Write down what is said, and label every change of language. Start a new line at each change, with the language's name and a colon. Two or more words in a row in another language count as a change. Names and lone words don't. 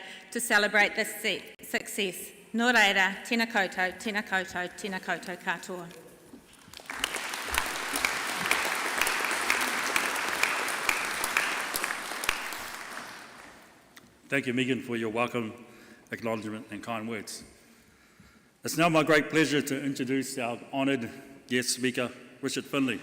English: to celebrate this success.
Māori: Nō reira, tēnā koutou, tēnā koutou, tēnā koutou katoa.
English: Thank you, Megan, for your welcome, acknowledgement and kind words. It's now my great pleasure to introduce our honoured guest speaker, Richard Finlay.